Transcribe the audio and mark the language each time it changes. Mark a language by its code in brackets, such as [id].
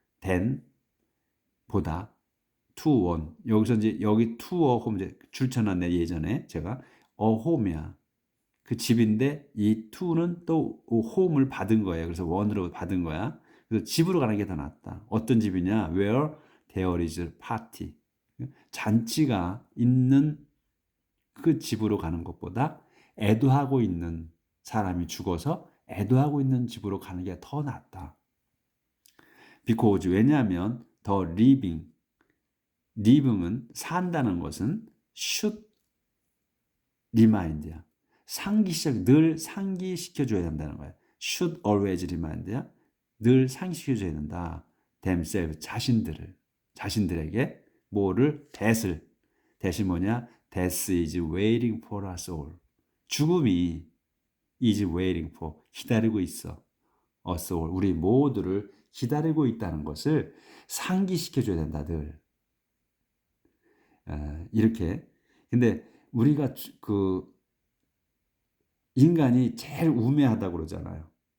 [en] than [ko] 보다 [en] to one. [ko] 여기서 이제 여기 to [en] a home [ko] 이제 줄쳐놨네 예전에 제가 a home이야. 그 집인데 이 to는 또 home을 받은 거예요. 그래서 one으로 받은 거야. 그래서 집으로 가는 게 더 낫다. 어떤 집이냐? [en] where there is party. [ko] 잔치가 있는 그 집으로 가는 것보다 애도하고 있는 사람이 죽어서 애도하고 있는 집으로 가는 게 더 낫다. because 왜냐하면 [en] the living [ko] 은 산다는 것은 [en] should remind [ko] 야. 늘 상기시켜줘야 된다는 거야. [en] should always remind [ko] 야. 늘 상기시켜줘야 된다. themselves 자신들에게 뭐를 that이 뭐냐? [en] Death is waiting for us all. [ko] 죽음이 [en] is waiting for [ko] 기다리고 있어. [en] us all [ko] 우리 모두를 기다리고 있다는 것을 상기시켜줘야 된다 늘. 이렇게. 근데 우리가 그 인간이 제일 우매하다고 그러잖아요.